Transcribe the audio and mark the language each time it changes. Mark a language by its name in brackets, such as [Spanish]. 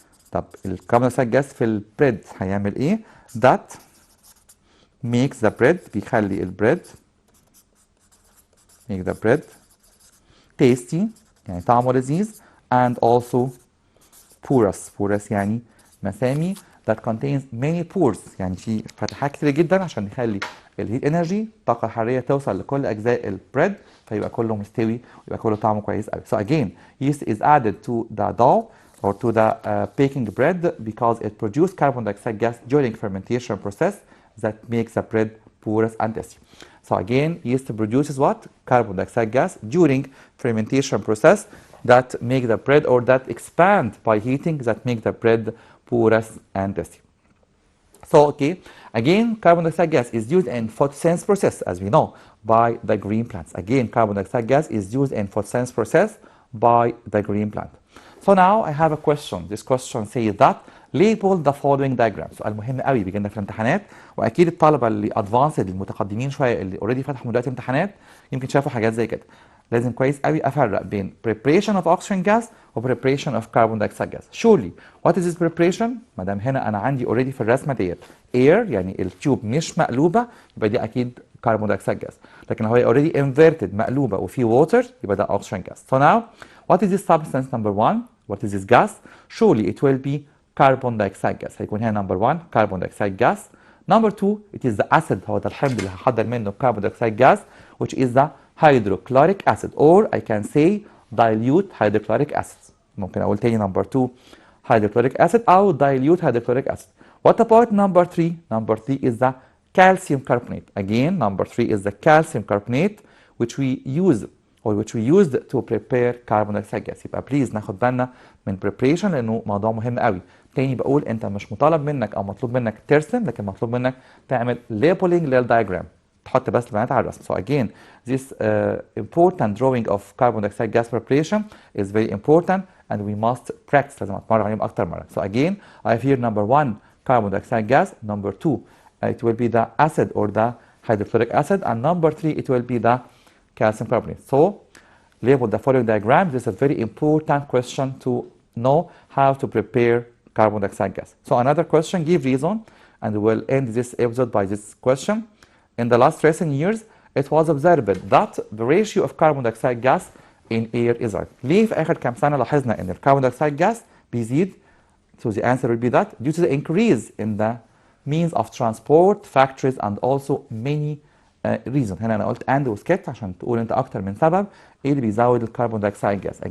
[Arabic] طب الكربون دايوكسيد جاز في البريد هيعمل ايه؟ [English] that makes the bread، [Arabic] بيخلي البريد [English] make the bread tasty، [Arabic] يعني طعمه لذيذ، [English] and also porous [Arabic] يعني مسامي، [English] that contains many pores، [Arabic] يعني في فتحات كتير جدا عشان نخلي الهيت انرجي الطاقة الحرارية توصل لكل أجزاء البريد، فيبقى كله مستوي ويبقى كله طعمه كويس قوي. [English] So again yeast is added to the dough or to the baking bread because it produces carbon dioxide gas during fermentation process that makes the bread porous and tasty. So again yeast produces what? Carbon dioxide gas during fermentation process that make the bread or that expand by heating that make the bread porous and tasty. So okay, again carbon dioxide gas is used in photosynthesis process as we know by the green plants. Again carbon dioxide gas is used in photosynthesis process by the green plant. So now I have a question. This question says that label the following diagram. [Arabic] سؤال مهم قوي بيجي لنا في الامتحانات، واكيد الطلبه اللي ادفانسد المتقدمين شويه اللي اوريدي فتحوا دلوقتي امتحانات يمكن شافوا حاجات زي كده. لازم كويس قوي افرق بين [English] preparation of oxygen gas [Arabic] و [English] preparation of carbon dioxide gas. Surely what is this preparation؟ [Arabic] ما دام هنا انا عندي اوريدي في الرسمه ديت air، يعني التيوب مش مقلوبه، يبقى دي اكيد carbon dioxide gas. لكن لو هي [English] already inverted [Arabic] مقلوبه وفي water يبقى ده oxygen gas. [English] So now what is this substance number 1؟ What is this gas؟ Surely it will be carbon dioxide gas. [Arabic] هيكون هنا [English] number 1 carbon dioxide gas. Number 2 it is the acid، [Arabic] هو ده الحمض اللي هحضر منه [English] carbon dioxide gas which is the hydrochloric acid or I can say dilute hydrochloric acid. ممكن اقول تاني number 2 hydrochloric acid او dilute hydrochloric acid. What about number 3؟ Number 3 is the calcium carbonate. Again number 3 is the calcium carbonate which we use or which we used to prepare carbon dioxide gas. [Arabic] يبقى بليز ناخد بالنا من preparation لانه موضوع مهم قوي. تاني بقول انت مش مطالب منك او مطلوب منك ترسم، لكن مطلوب منك تعمل labeling للدايجرام، تحط بس البيانات على الرسم. [English] So again this important drawing of carbon dioxide gas preparation is very important and we must practice، [Arabic] لازم اتمرن عليهم اكتر مره. [English] So again I have here number 1 carbon dioxide gas, number 2 it will be the acid or the hydrochloric acid, and number 3 it will be the calcium carbonate. So label the following diagram. This is a very important question to know how to prepare carbon dioxide gas. So another question, give reason, and we'll end this episode by this question. In the last recent years, it was observed that the ratio of carbon dioxide gas in air is right. [Arabic] ليه في آخر كام سنة لاحظنا إن الكربون دايوكسيد gas بيزيد؟ [English] So the answer will be that due to the increase in the means of transport, factories, and also many reason. [Arabic] هنا أنا قلت and وسكت عشان تقول أنت أكتر من سبب إيه اللي بيزود الكربون دايوكسيد gas.